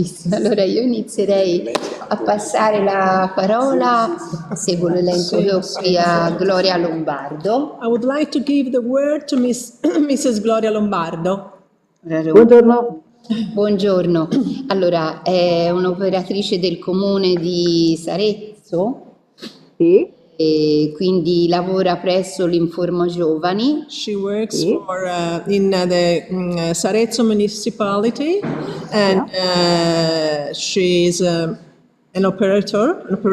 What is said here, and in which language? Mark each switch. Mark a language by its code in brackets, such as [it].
[it] Allora io inizierei a passare la parola, seguo l'elenco che ho qui, a Gloria Lombardo. [en] I would like to give the word to Mrs. Gloria Lombardo. [it] Buongiorno. Buongiorno. Allora, è un'operatrice del comune di Sarezzo. Sì. E quindi lavora presso l'Informo Giovani. [en] She works in the Sarezzo municipality, and she is an operator.